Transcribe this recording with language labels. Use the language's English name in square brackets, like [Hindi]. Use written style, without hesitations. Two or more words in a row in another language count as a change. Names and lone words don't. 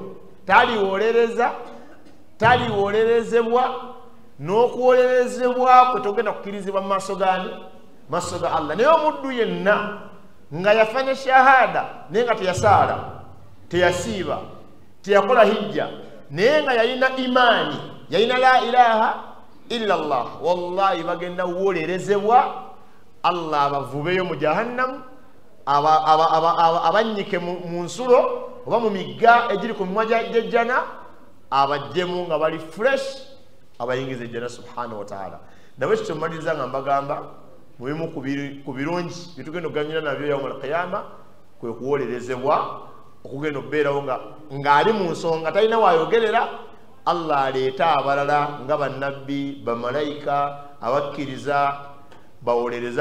[Ganda] taliwolerezebwa n'okuwolerezebwa kwe togenda kukirizibwa mu maaso gani maaso ga Allah naye omuddu yenna nga yafanya shahada naye nga teyasaala teyasiiba teyakola hijja naye nga yalina imaani yalina [Arabic] لا إله إلا الله [Ganda] wallahi bagenda wolerezebwa Allah abavubeyo mu jahannamu abanyike mu nsulo oba mu migga egiri ku mimwa gy'ejjana abajjemu nga bali fresh abayingiza ejjana [Arabic] سبحانه وتعالى [Ganda] nawe ekyo mmaliriza nga mbagamba mubimu ku birungi byetugenda okuganyira nabyo [Arabic] يوم القيامة [Ganda] kwe kuwolerezebwa okugenda okubeerawo ng'ali mu nsonga talina waayogerera Allah aleeta abalala nga bannabbi bamalayika abakkiriza bawolereza